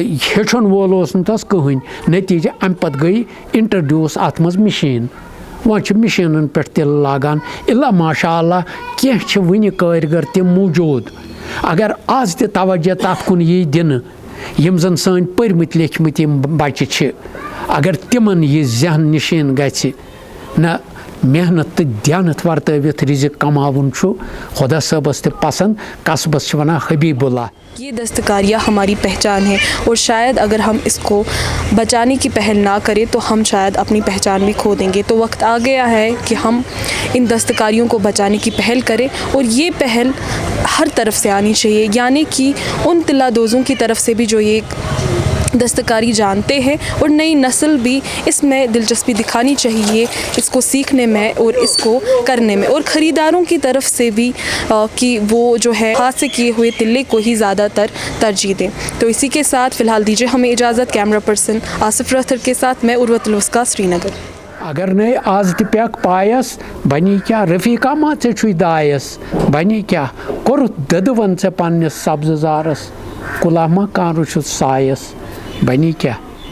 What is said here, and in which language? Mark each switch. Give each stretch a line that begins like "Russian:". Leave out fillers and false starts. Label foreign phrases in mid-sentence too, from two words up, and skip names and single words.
Kashmiri: ہیٚچھن وول اوس نہٕ تس کٕہٕنۍ نٔتیٖجہٕ امہِ پتہٕ گٔے اِنٹرڈیوٗس اتھ منٛز مِشیٖن وۄنۍ چھِ مِشیٖنن پٮ۪ٹھ تِلہٕ لاگان
Arabic: اِلا ماشاء اللہ
Kashmiri: کینٛہہ چھِ وُنہِ کٲرگر تِم موٗجوٗد اگر آز تہِ توجہ تتھ کُن یی دِنہٕ یِم زن سٲنۍ پٔرمٕتۍ لیٚکھمٕتۍ یِم بچہِ چھِ اگر تِمن یہِ ذہن نِشیٖن گژھِ نہ محنت تو دیانت ورتوت رزق کماون خدا صٲبس تہِ پسند قصبس چھِ ونان حبیب اللہ.
Urdu: یہ دستکاریاں ہماری پہچان ہے اور شاید اگر ہم اس کو بچانے کی پہل نہ کریں تو ہم شاید اپنی پہچان بھی کھو دیں گے. تو وقت آ گیا ہے کہ ہم ان دستکاریوں کو بچانے کی پہل کریں اور یہ پہل ہر طرف سے آنی چاہیے, یعنی کہ ان تلہ دوزوں کی طرف سے بھی جو یہ دستکاری جانتے ہیں اور نئی نسل بھی اس میں دلچسپی دکھانی چاہیے, اس کو سیکھنے میں اور اس کو کرنے میں, اور خریداروں کی طرف سے بھی کہ وہ جو ہے ہاتھ سے کیے ہوئے تلے کو ہی زیادہ تر ترجیح دیں. تو اسی کے ساتھ فی الحال دیجیے ہمیں اجازت.
English: camera person
Urdu: آصف راتھر کے ساتھ میں عروت الوثقی, سری نگر.
Kashmiri: اگر نئے آز تہ پیک پایس بنی کیا رفیقہ ما ژے چھُے دایس بنی کیا کوٚرُتھ دٔدوَن ژےٚ پننِس سبزٕ زارس کُلا ما کانٛہہ رُچھُتھ سایس بنی کیا